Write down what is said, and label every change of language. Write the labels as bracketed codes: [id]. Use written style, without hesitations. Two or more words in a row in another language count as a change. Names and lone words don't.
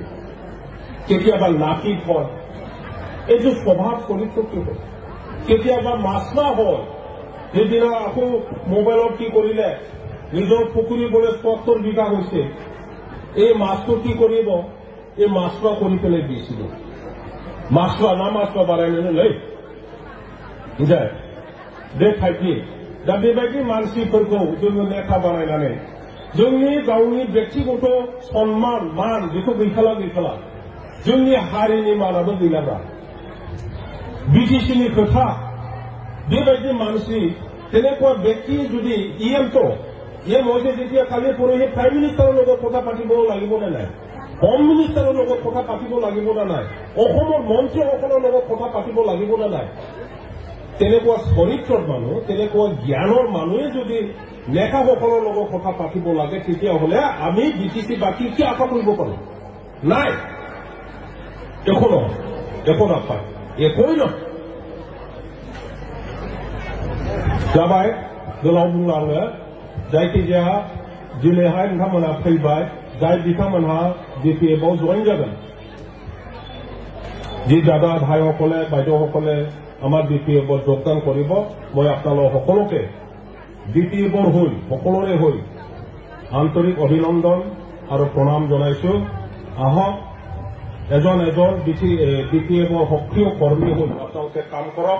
[as] কেতিয়াবা নাপিত হয়, এইটো স্বভাৱ চৰিত্ৰটো হয়। কেতিয়াবা মাছলা হয়, সেইদিনা আকৌ মোবাইলত কি কৰিলে নিজৰ পুখুৰী বোলে ৭০ বিঘা হৈছে, এই মাছটো কি কৰিব, এই মাছটো কৰি পেলাই দিছিল। [brx] मास्टर बारायनानै बुझाय बे टाइपनि दा बेबायदि मानसिफोरखौ जोङो नेता बानायनानै जोंनि गावनि व्यक्तिगत सन्मान मान बेखौ गैखाला जोंनि हारिनि मानाबो गैलाब्रा बिटिसिनि खोथा बेबायदि मानसि [as] তেনেকুৱা ব্যক্তি যদি ইএমটো ইয়ে মজে যেতিয়া কালি পৰহি [en] prime minister [as] লগত কথা পাতিব লাগিব নে নাই, [en] home minister [as] লগত কথা পাতিব লাগিব নে নাই, অসমৰ মন্ত্ৰীসকলৰ লগত কথা পাতিব লাগিব নে নাই, তেনেকুৱা চৰিত্ৰৰ মানুহ তেনেকুৱা জ্ঞানৰ মানুহে যদি নেতাসকলৰ লগত কথা পাতিব লাগে তেতিয়াহ'লে আমি বিটিচি বাকী কি আশা কৰিব পাৰো? নাই, একো নাপায়, একোই নহয়। [brx] जाबाय गोलाव बुंलाङो जायखिजाया दिनैहाय नोंथांमोना फैबाय जाय बिथांमोनहा बिपिएफआव जइन जागोन [as] যি দাদা ভাইসকলে বাইদেউসকলে আমাৰ বিপিএফত যোগদান কৰিব মই আপোনালোক সকলোকে বিপিএফৰ হৈ সকলোৰে হৈ আন্তৰিক অভিনন্দন আৰু প্ৰণাম জনাইছো। আহক এজন বিপিএফৰ সক্ৰিয় কৰ্মী হৈ আপোনালোকে কাম কৰক।